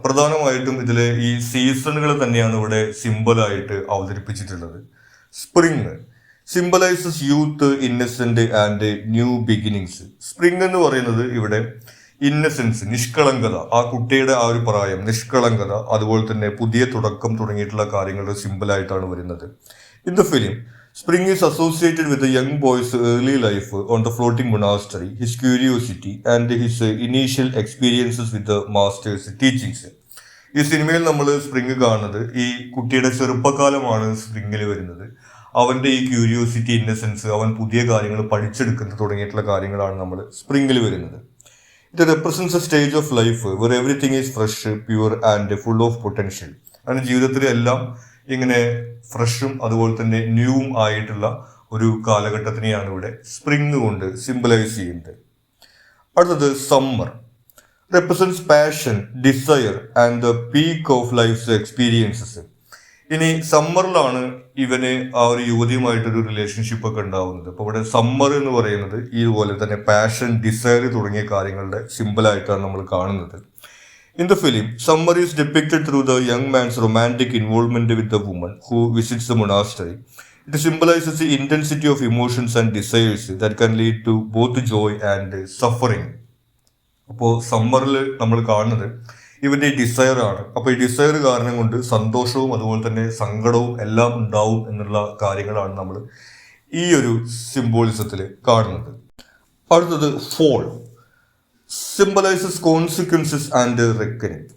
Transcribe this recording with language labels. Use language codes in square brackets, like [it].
[ml] പ്രധാനമായിട്ടും ഇതിലെ ഈ സീസണുകൾ തന്നെയാണ് ഇവിടെ സിംബലായിട്ട് അവതരിപ്പിച്ചിട്ടുള്ളത്. [en] Spring symbolises youth, innocent and new beginnings. [ml] Spring എന്ന് പറയുന്നത് ഇവിടെ ഇന്നസെൻസ്, നിഷ്കളങ്കത, ആ കുട്ടിയുടെ ആ ഒരു പ്രായം, നിഷ്കളങ്കത, അതുപോലെ തന്നെ പുതിയ തുടക്കം തുടങ്ങിയിട്ടുള്ള കാര്യങ്ങളുടെ സിംബലായിട്ടാണ് വരുന്നത്. [en] In the film Spring is associated with the young boy's early life on the floating monastery, his curiosity and his initial experiences with the master's teachings. [ml] ഈ സിനിമയിൽ നമ്മൾ സ്പ്രിങ് കാണുന്നത് ഈ കുട്ടിയുടെ ചെറുപ്പകാലമാണ് സ്പ്രിങ്ങിൽ വരുന്നത്. അവൻ്റെ ഈ ക്യൂരിയോസിറ്റി, ഇന്നസെൻസ്, അവൻ പുതിയ കാര്യങ്ങൾ പഠിച്ചെടുക്കുന്നത് തുടങ്ങിയിട്ടുള്ള കാര്യങ്ങളാണ് നമ്മൾ സ്പ്രിങ്ങിൽ വരുന്നത്. [en] It represents a stage of life where everything is fresh, pure and full of potential. [ml] അങ്ങനെ ജീവിതത്തിലെല്ലാം ഇങ്ങനെ ഫ്രഷും അതുപോലെ തന്നെ ന്യൂവും ആയിട്ടുള്ള ഒരു കാലഘട്ടത്തിനെയാണ് ഇവിടെ സ്പ്രിങ് കൊണ്ട് സിംബലൈസ് ചെയ്യുന്നത്. [en] അടുത്തത് summer represents passion, desire and the peak of life's experiences. [ml] ഇനി സമ്മറിലാണ് ഇവന് ആ ഒരു യുവതിയുമായിട്ടൊരു റിലേഷൻഷിപ്പ് ഒക്കെ ഉണ്ടാവുന്നത്. അപ്പോൾ ഇവിടെ സമ്മർ എന്ന് പറയുന്നത് ഇതുപോലെ തന്നെ പാഷൻ, ഡിസയർ തുടങ്ങിയ കാര്യങ്ങളുടെ സിമ്പിളായിട്ടാണ് നമ്മൾ കാണുന്നത്. [en] In the film, summer is depicted through the young man's romantic involvement with the woman who visits the monastery. It symbolizes the intensity of emotions and desires that can lead to both joy and suffering. [ml] അപ്പോൾ സമ്മറിൽ നമ്മൾ കാണുന്നത് ഇവൻ്റെ ഈ desire ആണ്. അപ്പോൾ ഈ desire കാരണം കൊണ്ട് സന്തോഷവും അതുപോലെ തന്നെ സങ്കടവും എല്ലാം ഉണ്ടാവും എന്നുള്ള കാര്യങ്ങളാണ് നമ്മൾ ഈ ഒരു സിംബോളിസത്തിൽ കാണുന്നത്. [en] അടുത്തത് fall symbolises consequences and reckoning.